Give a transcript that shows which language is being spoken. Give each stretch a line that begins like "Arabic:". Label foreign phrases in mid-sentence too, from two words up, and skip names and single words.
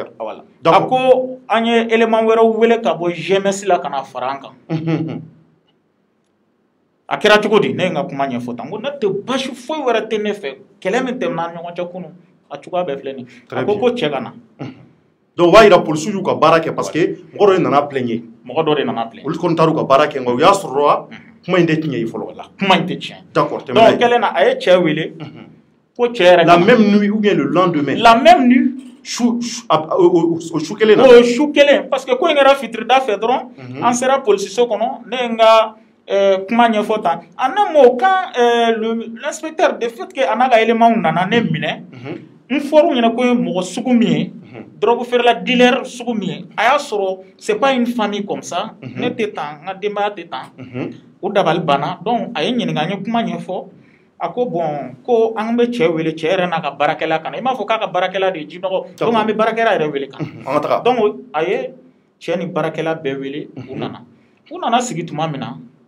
Bambara: voilà a ko an ye élément wɛrɛw wele ka bɔ GMS la ka na fara an kan a kɛra cogo di ne ye n ka kuma ɲɛfɔ tan ko ne tɛ basi foyi wɛrɛ tɛ ne fɛ kɛlɛ min tɛmɛna an ni ɲɔgɔn cɛ kunun a cogoya bɛɛ filɛ nin a ko cɛ ka na donc o b'a yira polisiw y'u ka baara kɛ
French: parce que
Bambara: mɔgɔ dɔ de nana plaigner mɔgɔ dɔ de nana plaigner olu kɔni taar'u ka baara kɛ nka u y'a sɔrɔ kuma in tɛ tiɲɛ ye fɔlɔ la kuma in tɛ tiɲɛ
French: d'accord
Bambara: donc kɛlen na a ye cɛ wele ko cɛ yɛrɛ
French: la même nuit ou bien le lendemain la même nuit
Bambara: o su kelen na o su kelen
French: parce que
Bambara: ko in kɛra fitirida fɛ dɔrɔn an sera polisiso kɔnɔ ne ye n ka kuma ɲɛfɔ tan
French: en un mot quand l'inspecteur de fait que
Bambara: a n'a ka élément nana ne minɛ n fɔr'u ɲɛna ko ye mɔgɔ sugu min ye drogue feerela dealer sugu min ye a y'a sɔrɔ
French: c'est pas une famille comme ça
Bambara: ne tɛ tan n ka denbaya tɛ tan o dabali banna donc a ye ɲininka n ye kuma ɲɛfɔ ako bon ko an be cɛ wele cɛ yɛrɛ n'a ka baarakɛla kana i m'a fɔ k'a ka baarakɛla de ye jinɔgɔ donc an be baarakɛla yɛrɛ wele kan donc a ye cɛ ni baarakɛla bɛɛ wele u nana sigi tuma min na